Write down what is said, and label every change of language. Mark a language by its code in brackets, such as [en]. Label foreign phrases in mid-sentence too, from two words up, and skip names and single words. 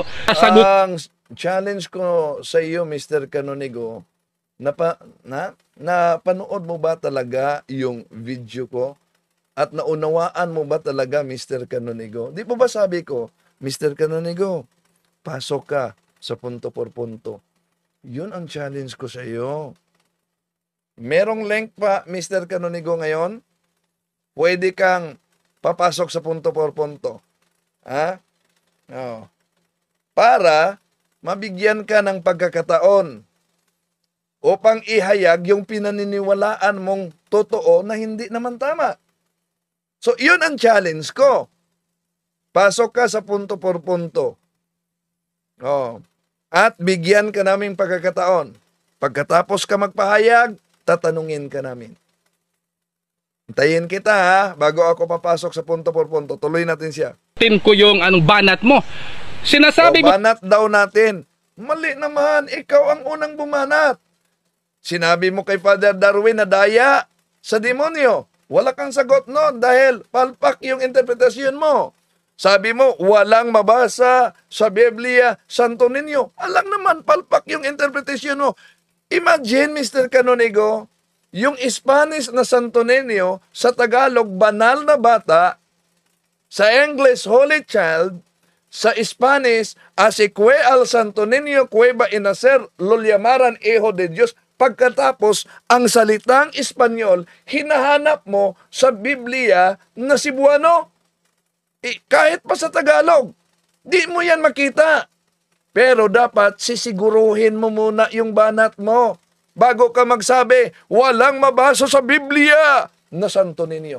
[tl] Ang challenge ko sa iyo, Mr. Canonigo, napanood mo ba talaga yung video ko? At naunawaan mo ba talaga, Mr. Canonigo? Di po ba sabi ko, Mr. Canonigo, pasok ka sa [es] punto por punto. [tl] Yun ang challenge ko sa iyo. Merong link pa, Mr. Canonigo, ngayon? Pwede kang papasok sa [es] punto por punto. [tl] Ha? Oh. Para mabigyan ka ng pagkakataon upang ihayag yung pinaniniwalaan mong totoo na hindi naman tama. So, yun ang challenge ko. Pasok ka sa [es] punto por punto. [tl] Oh. At bigyan ka naming pagkakataon. Pagkatapos ka magpahayag, tatanungin ka namin. Hintayin kita, ha, bago ako papasok sa [es] punto por punto. [tl] Tuloy natin siya. tin ko yung anong banat mo. Sinasabi mo, Banat daw natin. Mali naman, ikaw ang unang bumanat. Sinabi mo kay Father Darwin na daya sa demonyo. Wala kang sagot no dahil palpak yung interpretasyon mo. Sabi mo, walang mabasa sa Biblia, Santo Niño. Alang naman, palpak yung interpretasyon mo. Imagine, Mr. Canonigo, yung Spanish na Santo Niño, sa Tagalog, banal na bata, sa English, [en] Holy Child, [tl] sa Spanish, [es] Asique al Santo Niño, Cueva Inacer, lo llamaran Hijo de Dios. [tl] Pagkatapos, ang salitang Espanyol, hinahanap mo sa Biblia na Cebuano. Kahit pa sa Tagalog, di mo yan makita. Pero dapat sisiguruhin mo muna yung banat mo bago ka magsabi, walang mabasa sa Biblia na Santo Niño.